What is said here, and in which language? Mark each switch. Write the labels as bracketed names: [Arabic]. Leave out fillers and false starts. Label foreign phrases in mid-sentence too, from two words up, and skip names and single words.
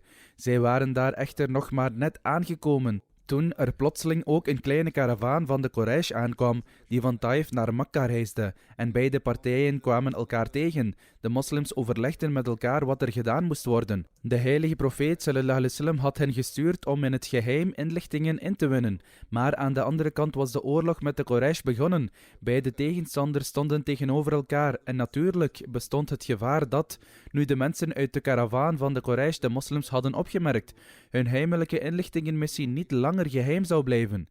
[Dutch] Zij waren daar echter nog maar net aangekomen, toen er plotseling ook een kleine karavaan van de Quraysh aankwam, die van Taif naar Mekka reisde, en beide partijen kwamen elkaar tegen, De moslims overlegden met elkaar wat er gedaan moest worden. De heilige profeet [Arabic] صلى الله عليه وسلم [Dutch] had hen gestuurd om in het geheim inlichtingen in te winnen. Maar aan de andere kant was de oorlog met de Quraysh begonnen. Beide tegenstanders stonden tegenover elkaar en natuurlijk bestond het gevaar dat, nu de mensen uit de karavaan van de Quraysh de moslims hadden opgemerkt, hun heimelijke inlichtingenmissie niet langer geheim zou blijven.